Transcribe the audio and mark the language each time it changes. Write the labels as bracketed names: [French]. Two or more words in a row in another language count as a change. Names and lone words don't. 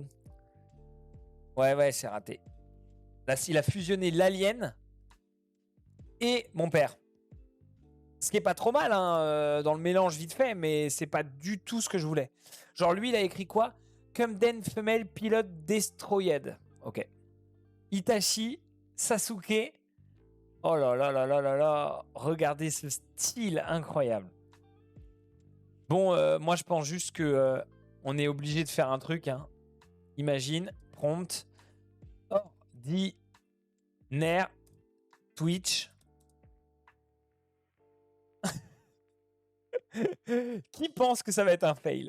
[French] Ouais, c'est raté. Là, il a fusionné l'alien et mon père. Ce qui est pas trop mal hein, dans le mélange vite fait, mais c'est pas du tout ce que je voulais. Genre lui, il a écrit quoi? [English] Kumden Female Pilot Destroyed. [French] Ok. Itachi, Sasuke. Oh là là là là là là. Regardez ce style incroyable. Bon, moi je pense juste que on est obligé de faire un truc. Hein. Imagine, prompt, ordinaire, Twitch. Qui pense que ça va être un fail?